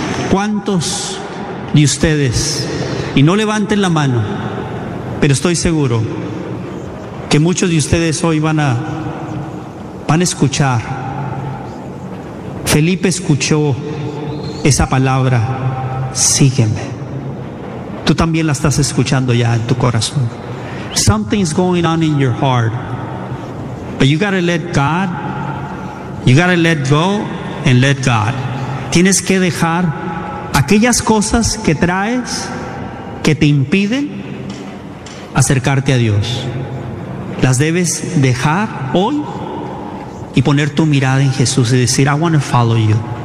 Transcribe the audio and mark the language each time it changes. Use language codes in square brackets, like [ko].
[es] ¿Cuántos de ustedes, y no levanten la mano, pero estoy seguro que muchos de ustedes hoy van a escuchar? Felipe escuchó esa palabra, sígueme. Tú también la estás escuchando ya en tu corazón. [en] Something's going on in your heart, but you gotta let God, you gotta let go and let God. [es] Tienes que dejar aquellas cosas que traes que te impiden acercarte a Dios. Las debes dejar hoy y poner tu mirada en Jesús y decir, [en] I want to follow you.